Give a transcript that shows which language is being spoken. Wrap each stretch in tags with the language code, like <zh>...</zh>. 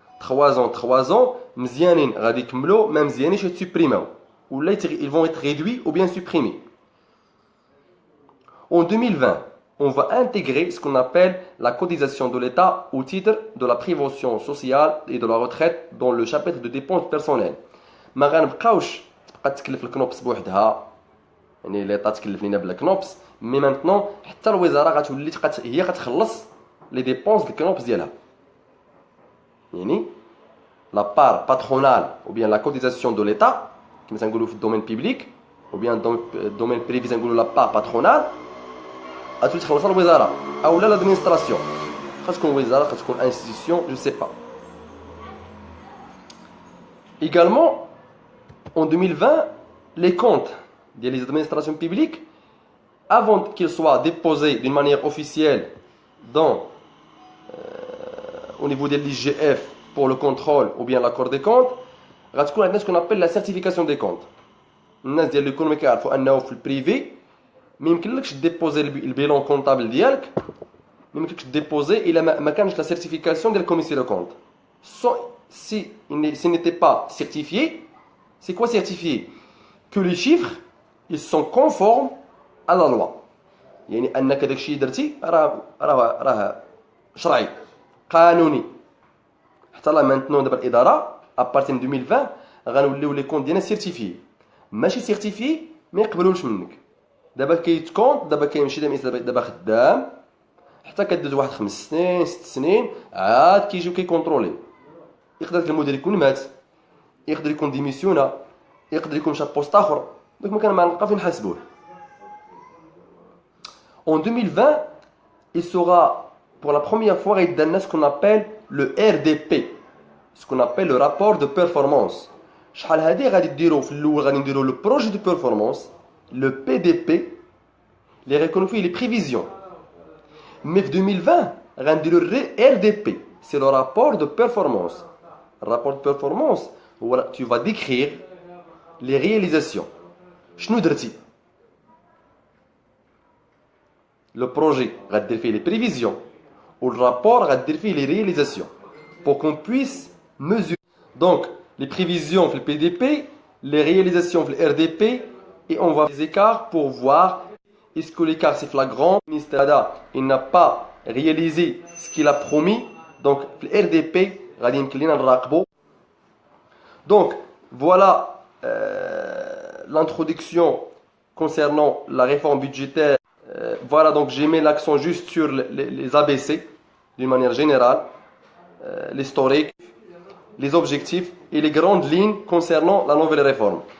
<fr>3 ans,</fr> <ar>مزيانين غادي يكملوا ما مزيانينش يتسبريماو ولا</ar> <fr>ils vont être réduits ou bien supprimés. En 2020, on va intégrer ce qu'on appelle la cotisation de l'État au titre de la prévention sociale et de la retraite dans le chapitre de dépenses personnelles.</fr> <ar>ما غنبقاوش تبقى تكلف الكنوبس بوحدها يعني ليطا تكلف لينا بلا كنوبس مي مانتنون حتى الوزاره غتولي هي غتخلص لي ديبونس الكنوبس ديالها يعني لا بار باترونال</ar> <fr>ou bien la cotisation de l'État</fr> <ar>كما تنقولوا في الدومين بيبليك ou bien الدومين بريفي تنقولوا لا بار باترونال غتولي تخلصها الوزاره او لا لادمينستراسيون خاص تكون وزاره خاص تكون انستيتيوشن جو سي با.</ar> <fr>Également en 2020, les comptes des administrations publiques, avant qu'ils soient déposés d'une manière officielle au niveau de l'IGF pour le contrôle ou bien l'accord des comptes, il y a ce qu'on appelle la certification des comptes.</fr> <ar>الناس ديال l'économie كيعرفوا انه في البريفي ما يمكنلكش ديبوزي البيلون كونطابل ديالك ما يمكنلكش ديبوزي الا ما كانش لا سيرتيفيكاسيون ديال الكوميسيون دو كونت.</ar> <fr>Si ce n'était pas certifié, c'est quoi certifié? Que les chiffres ils sont conformes à la loi.</fr> <ar>يعني انك داكشي درتي راه شرعي قانوني. حتى لا مانتنون دابا الاداره ابارتين 2020 غنوليو لي كونت ديالنا سيرتيفيي ماشي سيرتيفيي ما يقبلوش منك. دابا كيتكونت دابا كيمشي دابا خدام حتى كدوز واحد 5 سنين 6 سنين عاد كيجيو كيكونترولي. يقدر المدير يكون مات يقدر يكون ديميسيونا يقدر يكون مشى بوست اخر دونك ما كان ما نلقى فين نحاسبوه.</ar> <fr>En 2020, il sera pour la première fois ce qu'on appelle le RDP. ce qu'on appelle le rapport de performance.</fr> <ar>شحال هادي غادي ديروا في الاول غادي نديروا</ar> <fr>le projet de performance, le PDP, les reconnu les prévisions. Mais en 2020, غنديروا le RDP, c'est le rapport de performance. Le rapport de performance, voilà, tu vas décrire les réalisations.</fr> <ar>شنو درتي؟</ar> <fr>Le projet</fr> <ar>غادير فيه</ar> <fr>les prévisions ou le rapport غادير فيه les réalisations pour qu'on puisse mesurer. Donc les prévisions في le PDP, les réalisations في le RDP et on va faire les écarts pour voir est-ce que l'écart c'est flagrant. Le ministère il n'a pas réalisé ce qu'il a promis. Donc le RDP</fr> <ar>غادي يمكن لينا نراقبو.</ar> <fr>Donc voilà l'introduction concernant la réforme budgétaire. Voilà, donc j'ai mis l'accent juste sur les ABC d'une manière générale, l'historique, les objectifs et les grandes lignes concernant la nouvelle réforme.</fr>